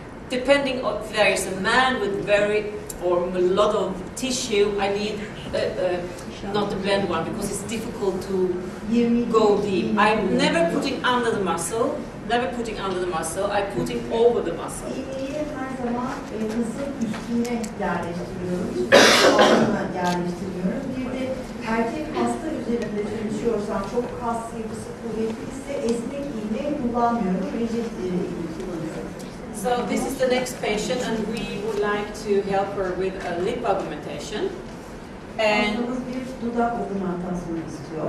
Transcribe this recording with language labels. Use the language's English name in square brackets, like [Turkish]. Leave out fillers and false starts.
[English] Depending on if there is a man with a lot of tissue, I need not the blend one because it's difficult to go deep. I'm never putting under the muscle. I'm putting over the muscle. [Turkish] İğneyi her zaman kasın üstüne yerleştiriyorum. Hiçbir altına yerleştiriyorum. Bir de erkek hasta üzerinde çalışıyorsam çok kas yapısı kuvvetliyse esnek iğne kullanmıyorum. Rigid iğne kullanıyorum. [English] So this is the next patient, and we would like to help her with a lip augmentation. [Turkish] Hastamız bir dudak augmentasyonu istiyor.